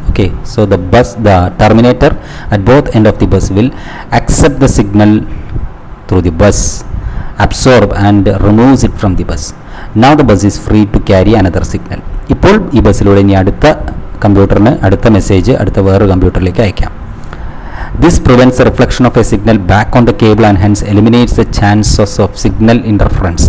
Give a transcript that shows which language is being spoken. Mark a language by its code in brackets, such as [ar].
[en] Okay, so the terminator at both end of the bus will accept the signal through the bus, absorb and removes it from the bus. Now the bus is free to carry another signal. [ml] ഇപ്പോൾ ഈ ബസ്സിലൂടെ ഇനി അടുത്ത കമ്പ്യൂട്ടറിന് അടുത്ത message അടുത്ത വേറൊരു കമ്പ്യൂട്ടറിലേക്ക് അയക്കാം. [en] This prevents the reflection of a signal back on the cable and hence eliminates the chances of signal interference.